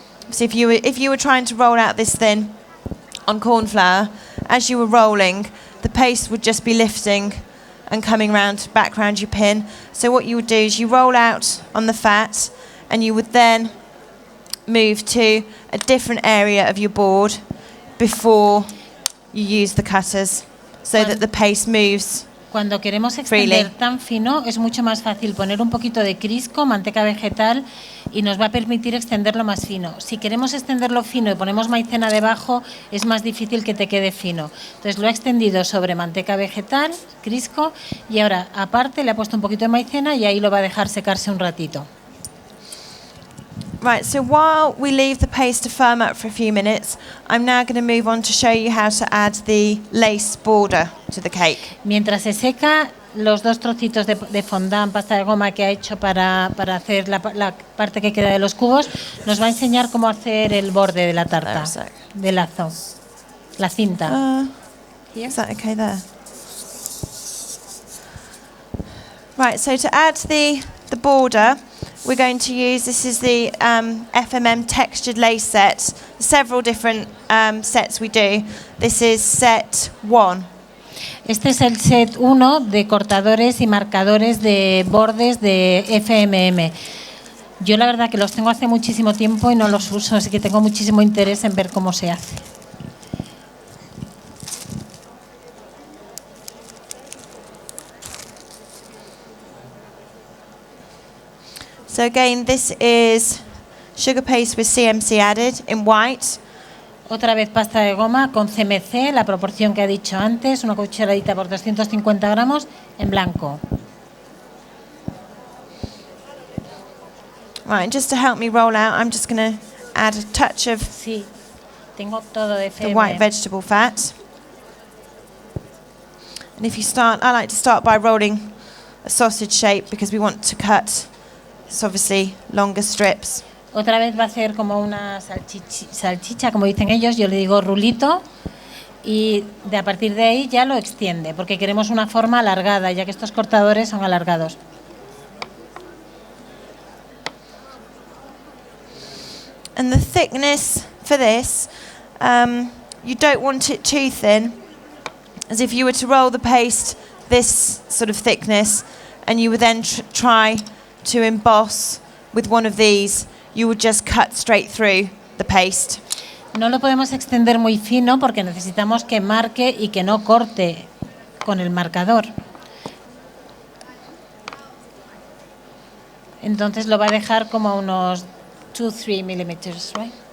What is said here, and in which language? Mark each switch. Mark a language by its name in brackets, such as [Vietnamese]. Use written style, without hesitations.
[English] So if you were trying to roll out this thin on corn flour, as you were rolling, the paste would just be lifting and coming back round your pin. So what you would do is you roll out on the fat and you would then move to a different area of your board before you use the cutters so that the paste moves. [Spanish] Cuando queremos extender tan fino es mucho más fácil poner un poquito de Crisco, manteca vegetal, y nos va a permitir extenderlo más fino. Si queremos extenderlo fino y ponemos maicena debajo, es más difícil que te quede fino. Entonces lo he extendido sobre manteca vegetal, Crisco, y ahora aparte le he puesto un poquito de maicena y ahí lo va a dejar secarse un ratito. [English] Right, so while we leave the paste to firm up for a few minutes, I'm now going to move on to show you how to add the lace border to the cake. [Spanish] Mientras se seca, los dos trocitos de fondant, pasta de goma que ha hecho para hacer la parte que queda de los cubos, nos va a enseñar cómo hacer el borde de la tarta, de lazo, la cinta. [English] Is that okay there? Right, so to add the border, we're going to use, this is the FMM textured lace set. Several different sets we do. This is set 1. [Spanish] Este es el set 1 de cortadores y marcadores de bordes de FMM. Yo la verdad que los tengo hace muchísimo tiempo y no los uso, así que tengo muchísimo interés en ver cómo se hace. [English] So again, this is sugar paste with CMC added in white. [Spanish] Otra vez pasta de goma con CMC, la proporción que ha dicho antes, una cucharadita por 250 gramos en blanco. [English] Right, just to help me roll out, I'm just going to add a touch of [Spanish] Sí, tengo todo de [English] the white vegetable fat. And if you start, I like to start by rolling a sausage shape because we want to cut, it's obviously longer strips. [Spanish] Otra vez va a ser como una salchicha, como dicen ellos, yo le digo rulito, y a partir de ahí ya lo extiende, porque queremos una forma alargada, ya que estos cortadores son alargados. [English] And the thickness for this, you don't want it too thin, as if you were to roll the paste this sort of thickness, and you would then try to emboss with one of these, you would just cut straight through the paste. [Spanish] No lo podemos extender muy fino porque necesitamos que marque y que no corte con el marcador. Entonces lo va a dejar como a unos 2-3 milímetros, right?